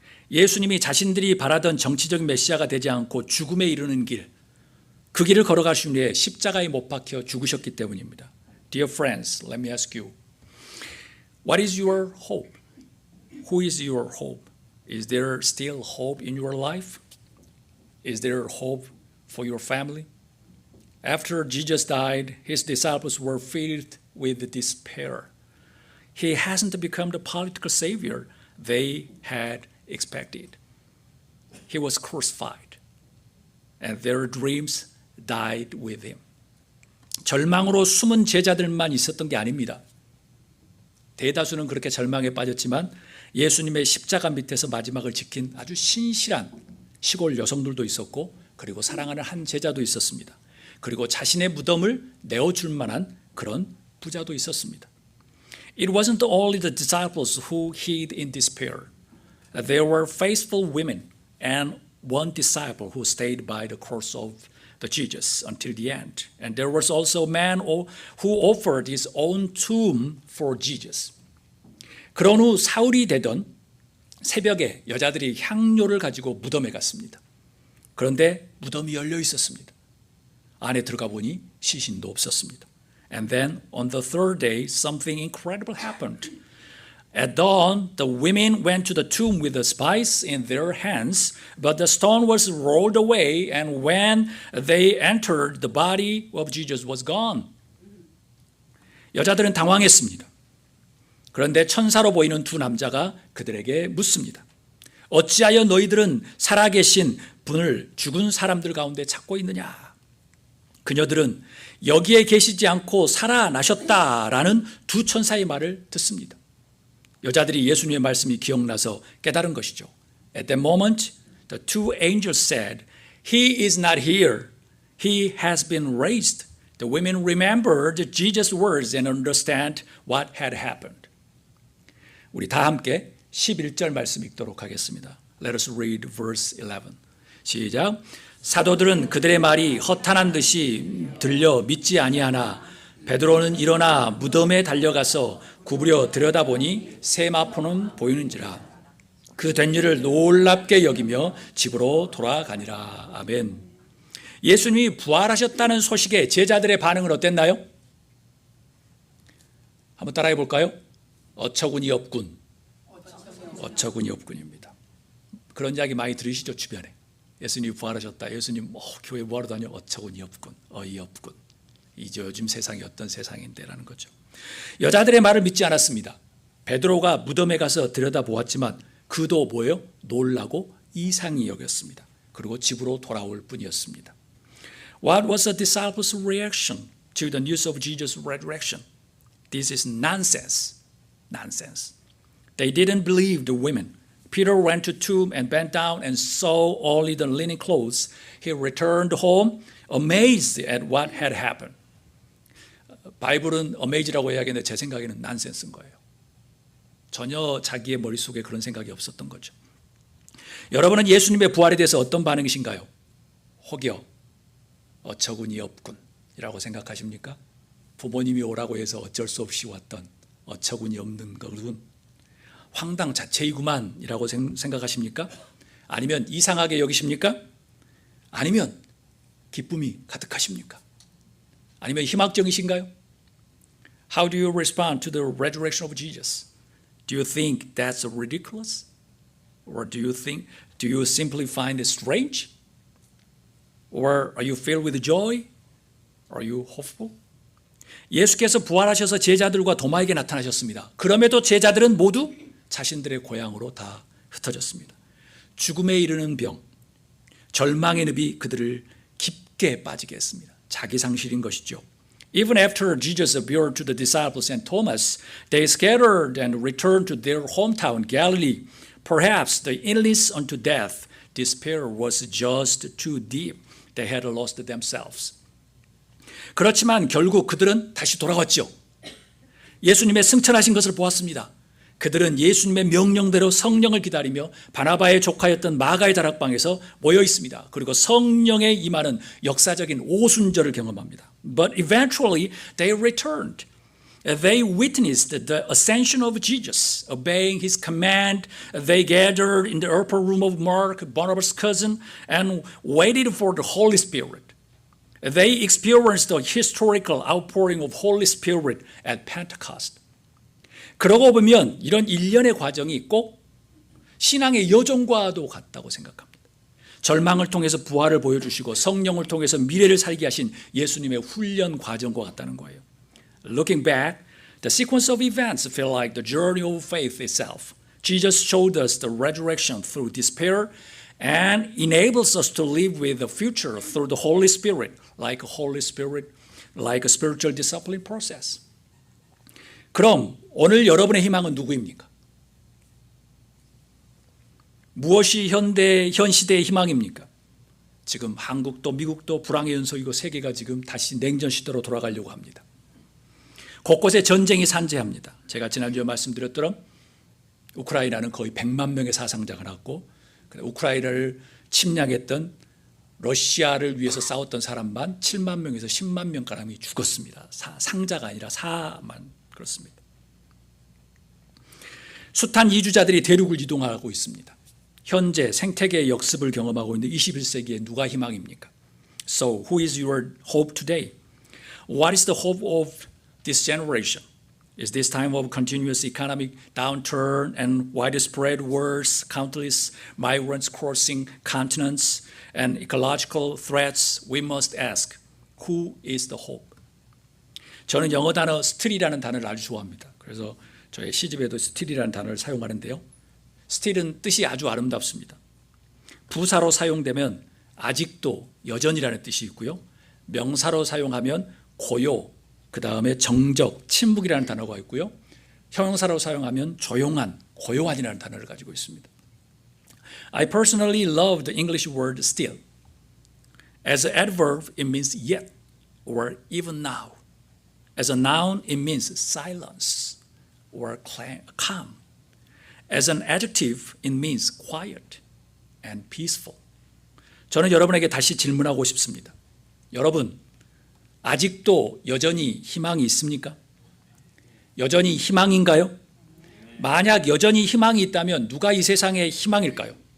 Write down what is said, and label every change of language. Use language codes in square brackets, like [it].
[ko] 예수님이 자신들이 바라던 정치적 메시아가 되지 않고 죽음에 이르는 길, 그 길을 걸어가신 후에 십자가에 못 박혀 죽으셨기 때문입니다. [en] Dear friends, let me ask you, what is your hope? Who is your hope? Is there still hope in your life? Is there hope for your family? After Jesus died, his disciples were filled with despair. He hasn't become the political savior they had expected. He was crucified, and their dreams died with him. [ko] 절망으로 숨은 제자들만 있었던 게 아닙니다. 대다수는 그렇게 절망에 빠졌지만 예수님의 십자가 밑에서 마지막을 지킨 아주 신실한 시골 여성들도 있었고, 그리고 사랑하는 한 제자도 있었습니다. 그리고 자신의 무덤을 내어줄 만한 그런 부자도 있었습니다. [en] It wasn't only the disciples who hid in despair. There were faithful women and one disciple who stayed by the cross of the Jesus until the end. And there was also a man who offered his own tomb for Jesus. [ko] 그런 후 사흘이 되던 새벽에 여자들이 향료를 가지고 무덤에 갔습니다. 그런데 무덤이 열려 있었습니다. 안에 들어가 보니 시신도 없었습니다. [en] And then on the third day, something incredible happened. At dawn, the women went to the tomb with the spice in their hands, but the stone was rolled away, and when they entered, the body of Jesus was gone. [ko] 여자들은 당황했습니다. 그런데 천사로 보이는 두 남자가 그들에게 묻습니다. 어찌하여 너희들은 살아계신 분을 죽은 사람들 가운데 찾고 있느냐? 그녀들은 여기에 계시지 않고 살아나셨다라는 두 천사의 말을 듣습니다. 여자들이 예수님의 말씀이 기억나서 깨달은 것이죠. [en] At that moment, the two angels said, He is not here. He has been raised. The women remembered Jesus' words and understand what had happened. [ko] 우리 다 함께 11절 말씀 읽도록 하겠습니다. [en] Let us read verse 11. [ko] 시작. 사도들은 그들의 말이 허탄한 듯이 들려 믿지 아니하나 베드로는 일어나 무덤에 달려가서 구부려 들여다보니 세마포는 보이는지라. 그 된 일을 놀랍게 여기며 집으로 돌아가니라. 아멘. 예수님이 부활하셨다는 소식에 제자들의 반응은 어땠나요? 한번 따라해 볼까요? 어처구니 없군. 어처구니 없군입니다. 그런 이야기 많이 들으시죠, 주변에. 예수님이 부활하셨다. 예수님 교회 뭐하러 다녀? 어처구니 없군. 어이없군. 이제 요즘 세상이 어떤 세상인데라는 거죠. 여자들의 말을 믿지 않았습니다. 베드로가 무덤에 가서 들여다보았지만 그도 뭐예요? 놀라고 이상히 여겼습니다. 그리고 집으로 돌아올 뿐이었습니다. [en] What was the disciples' reaction to the news of Jesus' resurrection? This is nonsense. Nonsense. They didn't believe the women. Peter went to the tomb and bent down and saw only the linen clothes. He returned home amazed at what had happened. [ko] 바이블은 amaze라고 이야기했는데 제 생각에는 nonsense인 거예요. 전혀 자기의 머릿속에 그런 생각이 없었던 거죠. 여러분은 예수님의 부활에 대해서 어떤 반응이신가요? 혹여 어처구니 없군 이라고 생각하십니까? 부모님이 오라고 해서 어쩔 수 없이 왔던 어처구니 없는 것은 황당 자체이구만 이라고 생각하십니까? 아니면 이상하게 여기십니까? 아니면 기쁨이 가득하십니까? 아니면 희망적이신가요? [en] How do you respond to the resurrection of Jesus? Do you think that's ridiculous? Or do you simply find it strange? Or are you filled with joy? Are you hopeful? [ko] 예수께서 부활하셔서 제자들과 도마에게 나타나셨습니다. 그럼에도 제자들은 모두 자신들의 고향으로 다 흩어졌습니다. 죽음에 이르는 병, 절망의 늪이 그들을 깊게 빠지게 했습니다. 자기 상실인 것이죠. [en] Even after Jesus appeared to the disciples and Thomas, they scattered and returned to their hometown Galilee. Perhaps the illness unto death, despair was just too deep. They had lost themselves. [ko] 그렇지만 결국 그들은 다시 돌아왔죠. 예수님의 승천하신 것을 보았습니다. 그들은 예수님의 명령대로 성령을 기다리며 바나바의 조카였던 마가의 다락방에서 모여 있습니다. 그리고 성령의 임하는 역사적인 오순절을 경험합니다. [en] But eventually they returned. They witnessed the ascension of Jesus. Obeying his command, they gathered in the upper room of Mark, Barnabas' cousin, and waited for the Holy Spirit. They experienced the historical outpouring of Holy Spirit at Pentecost. [ko] 그러고 보면 이런 일련의 과정이 꼭 신앙의 여정과도 같다고 생각합니다. 절망을 통해서 부활을 보여주시고 성령을 통해서 미래를 살게 하신 예수님의 훈련 과정과 같다는 거예요. [en] Looking back, the sequence of events feel like the journey of faith itself. Jesus showed us the resurrection through despair and enables us to live with the future through the Holy Spirit, like a spiritual discipline process. [ko] 그럼 오늘 여러분의 희망은 누구입니까? 무엇이 현 시대의 희망입니까? 지금 한국도 미국도 불황의 연속이고 세계가 지금 다시 냉전 시대로 돌아가려고 합니다. 곳곳에 전쟁이 산재합니다. 제가 지난주에 말씀드렸더럼 우크라이나는 거의 100만 명의 사상자가 났고 우크라이나를 침략했던 러시아를 위해서 싸웠던 사람만 7만 명에서 10만 명가량이 죽었습니다. 상자가 아니라 사만 그렇습니다. 숱한 이주자들이 대륙을 이동하고 있습니다. 현재 생태계의 역습을 경험하고 있는 21세기에 누가 희망입니까? [en] So who is your hope today? What is the hope of this generation? Is this time of continuous economic downturn and widespread wars, countless migrants crossing continents, and ecological threats? We must ask, who is the hope? [ko] 저는 영어 단어 still이라는 단어를 아주 좋아합니다. 그래서 저의 시집에도 still이라는 단어를 사용하는데요. still은 뜻이 아주 아름답습니다. 부사로 사용되면 아직도 여전이라는 뜻이 있고요. 명사로 사용하면 고요, 그 다음에 정적, 침묵이라는 단어가 있고요. 형용사로 사용하면 조용한, 고요한이라는 단어를 가지고 있습니다. [en] I personally love the English word still. As an adverb, it means yet or even now. As a noun, it means silence or calm. As an adjective, it means quiet and peaceful. [ko] 저는 여러분에게 다시 질문하고 싶습니다. 여러분, 아직도 여전히 희망이 있습니까? 여전히 희망인가요? 만약 여전히 희망이 있다면 누가 이 세상의 희망일까요?